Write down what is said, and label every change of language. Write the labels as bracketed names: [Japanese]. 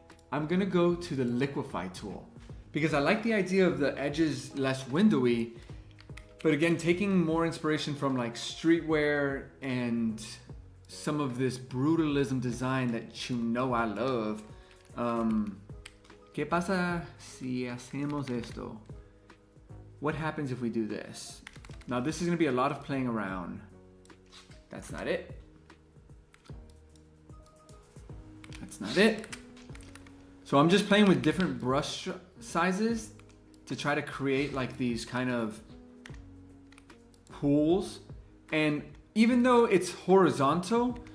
[English] I'm gonna go to the liquefy tool because I like the idea of the edges less windowy, but again, taking more inspiration from like streetwear and some of this brutalism design that you know I love. [Spanish] ¿Qué pasa si hacemos esto? [English] What happens if we do this? Now this is gonna be a lot of playing around. That's not it. That's not it. So I'm just playing with different brush sizes to try to create like these kind of pools. And even though it's horizontal,